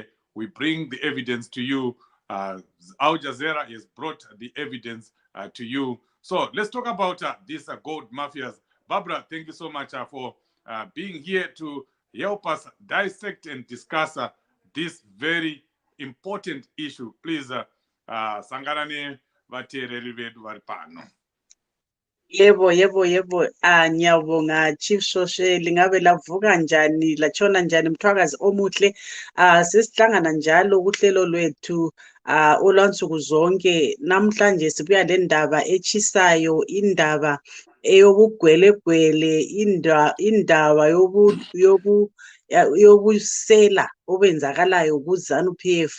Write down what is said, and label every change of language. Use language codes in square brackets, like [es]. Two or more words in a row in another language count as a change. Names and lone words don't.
[en] We bring the evidence to you. Aljazera has brought the evidence to you. So let's talk about these gold mafias. Barbara, thank you so much for being here to help us dissect and discuss this very important issue. Please, [sn] sanganane vateereri vedu vari pano. [nd] Yebo. Ngiyabonga Chief Shoshe, lingabe lavuka njani, latshona njani mthwakazi omuhle. Sesihlangana njalo kuhlelo lwethu olwansuku zonke. Namhlanje sibuya le ndaba echisayo, indaba eyobugwelegwele, indaba yobusela obenzakalayo kuZANU-PF.